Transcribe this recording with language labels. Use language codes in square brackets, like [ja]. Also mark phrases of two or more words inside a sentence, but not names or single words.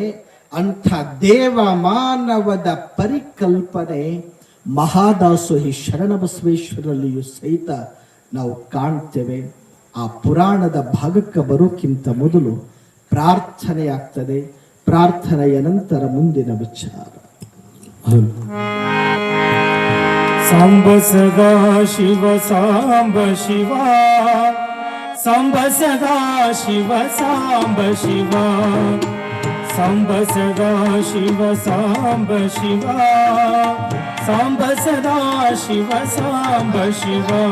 [kn] ಅಂಥ ದೇವಮಾನವದ ಪರಿಕಲ್ಪನೆ ಮಹಾದಾಸೋಹಿ ಶರಣಬಸವೇಶ್ವರಲ್ಲಿಯೂ ಸಹಿತ ನಾವು ಕಾಣ್ತೇವೆ. ಆ ಪುರಾಣದ ಭಾಗಕ್ಕೆ ಬರೋಕ್ಕಿಂತ ಮೊದಲು ಪ್ರಾರ್ಥನೆ ಆಗ್ತದೆ. ಪ್ರಾರ್ಥನೆಯ ನಂತರ ಮುಂದಿನ ವಿಚಾರ. ಸಾಂಬ ಸದಾ ಶಿವ ಸಾಂಬ ಶಿವ, ಸಾಂಬ ಸದಾ ಶಿವ ಸಾಂಬ ಶಿವ, ಸಾಂಬ ಸದಾ ಶಿವ ಸಾಂಬ ಶಿವ, ಸಾಂಬ ಸದಾ ಶಿವ ಸಾಂಬ ಶಿವ.